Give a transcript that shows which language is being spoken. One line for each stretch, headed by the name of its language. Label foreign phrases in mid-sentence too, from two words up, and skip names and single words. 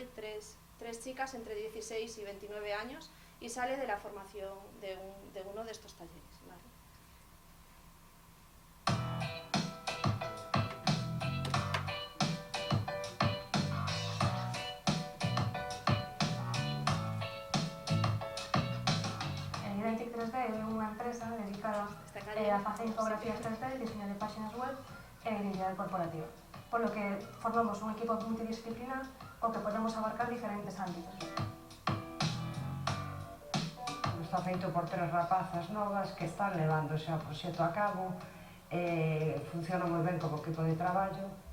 Spanish: Tres chicas entre 16 y 29 años y sale de la formación de uno de estos talleres, ¿vale?
Galician: Identic 3D é unha empresa dedicada a facer infografías 3D, diseño de páxinas web e identidade corporativa.
Spanish: Por lo que formamos un equipo multidisciplinar
Galician: co que
Spanish: podemos abarcar diferentes ámbitos.
Galician: Está feito por 3 rapazas novas que están levando ese proxecto a cabo, funciona moi ben como equipo de traballo.